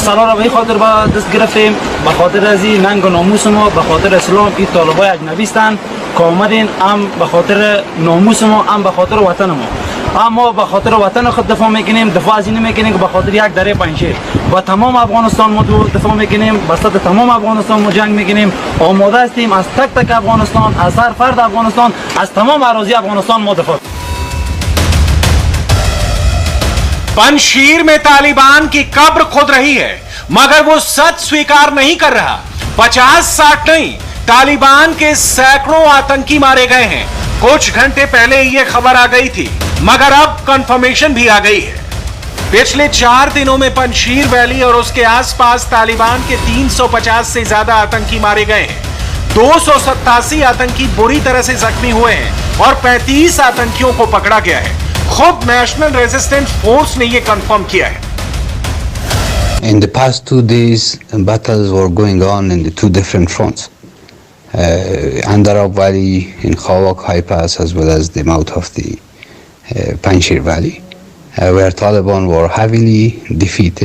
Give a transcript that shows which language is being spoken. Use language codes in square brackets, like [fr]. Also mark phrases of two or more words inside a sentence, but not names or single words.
[fa] سالا را به این خاطر با دست گرفتیم، به خاطر از این ننگ و ناموس ما، به خاطر اسلام این طالبای اجنبی هستند که آمدین هم به خاطر ناموس ما، هم به خاطر وطن ما. اما به خاطر وطن خود دفاع میکنیم، دفاع از این میکنیم که به خاطر یک دره پنجشیر با تمام افغانستان ما دفاع میکنیم، با سطح تمام افغانستان ما جنگ میکنیم. آماده هستیم از تک تک افغانستان، از هر فرد افغانستان، از تمام اراضی افغانستان ما دفاع. [hi] पंजशीर में तालिबान की कब्र खुद रही है, मगर वो सच स्वीकार नहीं कर रहा। 50-60 नहीं, तालिबान के सैकड़ों आतंकी मारे गए हैं। कुछ घंटे पहले ये खबर आ गई थी, मगर अब कंफर्मेशन भी आ गई है। पिछले 4 दिनों में पंजशीर वैली और उसके आसपास तालिबान के 350 से ज्यादा आतंकी मारे गए हैं। 287 आतंकी बुरी तरह से जख्मी हुए हैं और 35 आतंकियों को पकड़ा गया है। खुद नेशनल रेजिस्टेंस फोर्स ने यह कंफर्म किया है। [en] In the past 2 days, battles were going on in the 2 different fronts. Andarab Valley in Khawak High Pass, as well as the mouth of the Panjshir Valley, where Taliban were heavily defeated.